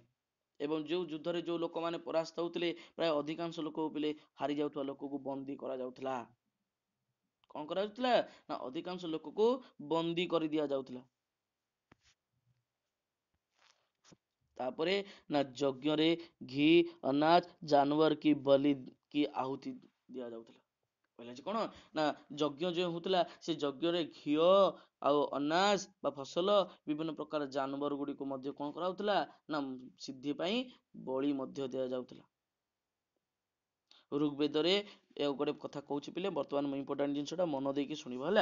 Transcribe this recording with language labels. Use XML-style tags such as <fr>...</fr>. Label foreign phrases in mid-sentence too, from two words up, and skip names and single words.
<or>ଏବଂ ଯୋଉ ଯୁଦ୍ଧରେ ଯୋଉ ଲୋକମାନେ ପରାସ୍ତ ହଉଥିଲେ, ପ୍ରାୟ ଅଧିକାଂଶ ଲୋକ ପିଲେ ହାରି ଯାଉଥିବା ଲୋକକୁ ବନ୍ଦୀ କରାଯାଉଥିଲା। କଣ କରାଯାଉଥିଲା ନା ଅଧିକାଂଶ ଲୋକକୁ ବନ୍ଦୀ କରି ଦିଆଯାଉଥିଲା। ତାପରେ ନା ଯଜ୍ଞରେ ଘି, ଅନାଜ,</or> <hi>जानवर की बलि की आहुति</hi> <or>ଦିଆଯାଉଥିଲା। କହିଲା କଣ ନା ଯଜ୍ଞ ଯେଉଁ ହଉଥିଲା, ସେ ଯଜ୍ଞରେ ଘିଅ ଆଉ ଅନାଜ ବା ଫସଲ, ବିଭିନ୍ନ ପ୍ରକାର ଜାନବର ଗୁଡିକୁ ମଧ୍ୟ କଣ କରାଯାଉଥିଲା ନା ସିଦ୍ଧି ପାଇଁ ବଳି ମଧ୍ୟ ଦିଆଯାଉଥିଲା। ଋଗ୍ବେଦରେ ଗୋଟେ କଥା କହୁଛି ପିଲେ, ବର୍ତ୍ତମାନ ଇମ୍ପୋର୍ଟାଣ୍ଟ ଜିନିଷଟା ମନ ଦେଇକି ଶୁଣିବ ହେଲା।</or>